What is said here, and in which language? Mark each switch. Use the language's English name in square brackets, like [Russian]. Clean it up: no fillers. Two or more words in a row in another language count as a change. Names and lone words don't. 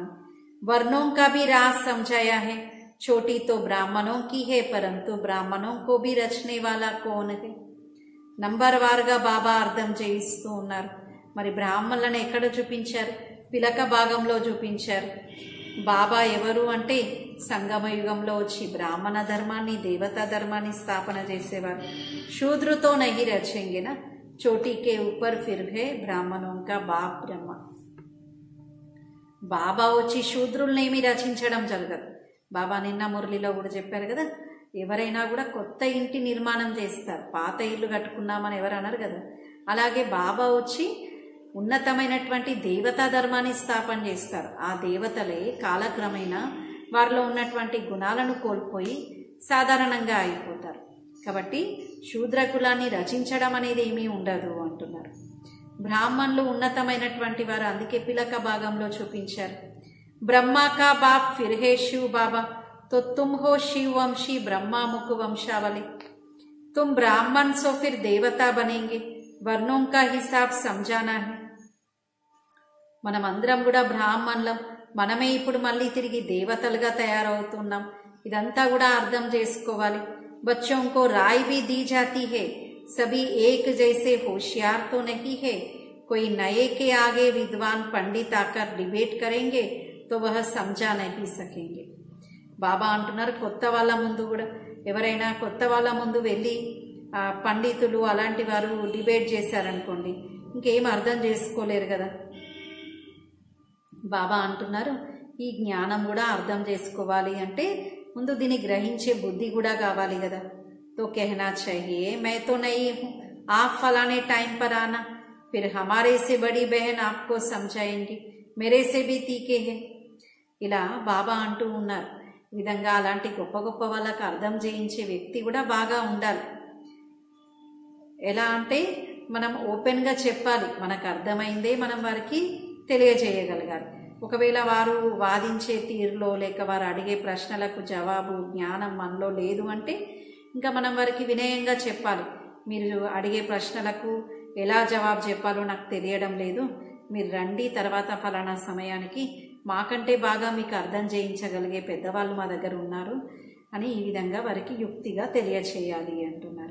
[Hindi] वर्णों का भी राज समझाया है, छोटी तो ब्राह्मणों की है परंतु ब्राह्मणों को भी रचने वाला कौन है। [Telugu] నంబర్ వారుగా బాబా అర్థం చేయిస్తూ ఉన్నారు। మరి బ్రాహ్మణులను ఎక్కడ చూపించారు? పిలక భాగంలో చూపించారు। బాబా ఎవరు అంటే సంగమ యుగంలో వచ్చి బ్రాహ్మణ ధర్మాన్ని దేవతా ధర్మాన్ని స్థాపన చేసేవారు। [Hindi] शूद्र तो नहीं रचेंगे ना, चोटी के ऊपर फिर है ब्राह्मणों का बाप ब्रह्मा। [Telugu] బాబా వచ్చి శూద్రుల్నేమి రచించడం జరగదు। బాబా నిన్న మురళిలో కూడా చెప్పారు కదా, ఎవరైనా కూడా కొత్త ఇంటి నిర్మాణం చేస్తారు, పాత ఇల్లు కట్టుకున్నామని ఎవరు అన్నారు కదా, అలాగే బాబా వచ్చి ఉన్నతమైనటువంటి దేవతా ధర్మాన్ని స్థాపన చేస్తారు। ఆ దేవతలే కాలక్రమేణా వారిలో ఉన్నటువంటి గుణాలను కోల్పోయి సాధారణంగా అయిపోతారు। కాబట్టి శూద్ర కులాన్ని రచించడం అనేది ఏమీ ఉండదు అంటున్నారు। బ్రాహ్మణులు ఉన్నతమైనటువంటి వారు, అందుకే పిలక భాగంలో చూపించారు। [Hindi] ब्रह्मा का बाप फिर है शिव बाबा, तो तुम हो शिव वंशी ब्रह्मा मुख वंशावली। तुम ब्राह्मण सो फिर देवता बनेंगे, वर्णों का हिसाब समझाना है। [Telugu] మనమందరం కూడా బ్రాహ్మణులం, మనమే ఇప్పుడు మళ్ళీ తిరిగి దేవతలుగా తయారవుతున్నాం, ఇదంతా కూడా అర్థం చేసుకోవాలి। [Hindi] बच्चों को राय भी दी जाती है, सभी एक जैसे होशियार तो नहीं है, कोई नए के आगे विद्वान पंडित आकर डिबेट करेंगे तो वह समझा नहीं सकेंगे। [Telugu] బాబా అంటున్నారు కొత్త వాళ్ళ ముందు కూడా ఎవరైనా కొత్త వాళ్ళ ముందు వెళ్ళి పండితులు అలాంటి వారు డిబేట్ చేశారనుకోండి ఇంకేం అర్థం చేసుకోలేరు కదా। బాబా అంటున్నారు ఈ జ్ఞానం కూడా అర్థం చేసుకోవాలి అంటే ముందు దీన్ని గ్రహించే బుద్ధి కూడా కావాలి కదా। [Hindi] तो कहना चाहिए मैं तो नहीं हूँ, आप फलाने टाइम पर आना, फिर हमारे से बड़ी बहन आपको समझाएंगी, मेरे से भी तीखे है। [Telugu] ఇలా బాబా అంటూ ఉన్నారు। ఈ విధంగా అలాంటి గొప్ప గొప్ప వాళ్ళకి అర్థం చేయించే వ్యక్తి కూడా బాగా ఉండాలి। ఎలా అంటే మనం ఓపెన్గా చెప్పాలి, మనకు అర్థమైందే మనం వారికి తెలియజేయగలగాలి। ఒకవేళ వారు వాదించే తీరులో లేక వారు అడిగే ప్రశ్నలకు జవాబు జ్ఞానం మనలో లేదు అంటే ఇంకా మనం వారికి వినయంగా చెప్పాలి, మీరు అడిగే ప్రశ్నలకు ఎలా జవాబు చెప్పాలో నాకు తెలియడం లేదు, మీరు రండి తర్వాత ఫలానా సమయానికి, మాకంటే బాగా మీకు అర్థం చేయించగలిగే పెద్దవాళ్ళు మా దగ్గర ఉన్నారు అని ఈ విధంగా వారికి యుక్తిగా తెలియచేయాలి అంటున్నారు।